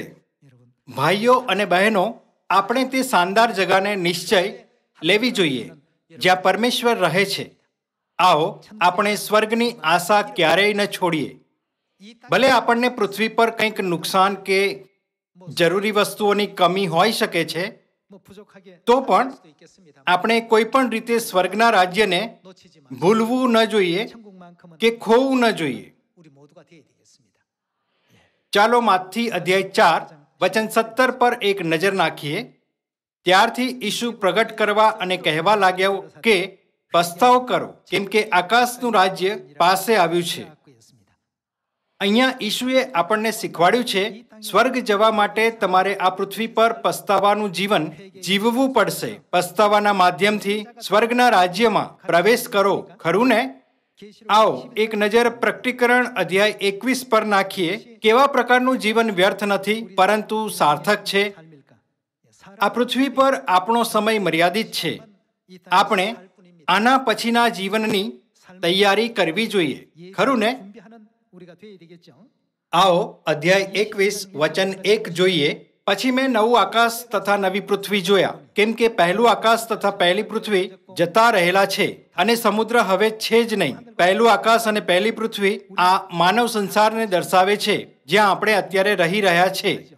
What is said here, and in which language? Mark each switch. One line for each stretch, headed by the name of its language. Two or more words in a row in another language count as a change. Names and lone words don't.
Gujarati: ભાઈઓ અને બહેનો, આપણે તે શાનદાર જગાને નિશ્ચય લેવી જોઈએ જ્યાં પરમેશ્વર રહે છે. આવો આપણે સ્વર્ગની આશા ક્યારેય ન છોડીએ. ભલે આપણને પૃથ્વી પર કંઈક નુકસાન કે જરૂરી વસ્તુઓની કમી હોઈ શકે છે,
Korean: 뭐 부족하게
Gujarati: તો પણ
Korean: 수도 있겠습니다.
Gujarati: આપણે કોઈ પણ રીતે સ્વર્ગના રાજ્યને
Korean: 놓치지만
Gujarati: ભૂલવું ન જોઈએ
Korean: 천국만큼은
Gujarati: કે ખોવું ન જોઈએ.
Korean: 우리 모두가 되어야 되겠습니다.
Gujarati: ચાલો માથી અધ્યાય 4 વચન 17 પર એક નજર નાખીએ. ત્યારથી ઈસુ પ્રગટ કરવા અને કહેવા લાગ્યા કે પસ્તાવો કરો, કેમ કે આકાશનું રાજ્ય પાસે આવ્યું છે.
Korean: 갖고 있습니다.
Gujarati: અહીંયા ઈસુએ આપણને શીખવાડ્યું છે, સ્વર્ગ જવા માટે તમારે આ પૃથ્વી પર પસ્તાવાનું જીવન જીવવું પડશે. પસ્તાવાના માધ્યમથી સ્વર્ગના રાજ્યમાં પ્રવેશ કરો. ખરું ને? આવો એક નજર પ્રકટીકરણ અધ્યાય 21 પર નાખીએ. કેવા પ્રકારનું જીવન વ્યર્થ નથી પરંતુ સાર્થક છે.
Korean: 삶일까?
Gujarati: આ પૃથ્વી પર આપણો સમય મર્યાદિત છે. આપણે આના પછીના જીવનની તૈયારી કરવી જોઈએ. ખરું ને?
Korean: 준비하는 우리가 되어야 되겠죠.
Gujarati: આવો અધ્યાય 21 વચન 1 જોઈએ. પછી મેં નવું આકાશ તથા નવી પૃથ્વી જોયા, કેમ કે પહેલું આકાશ તથા પહેલી પૃથ્વી જતા રહેલા છે અને સમુદ્ર હવે છે જ નહીં. પહેલું આકાશ અને પહેલી પૃથ્વી આ માનવ સંસારને દર્શાવે છે જ્યાં આપણે અત્યારે રહી રહ્યા છે.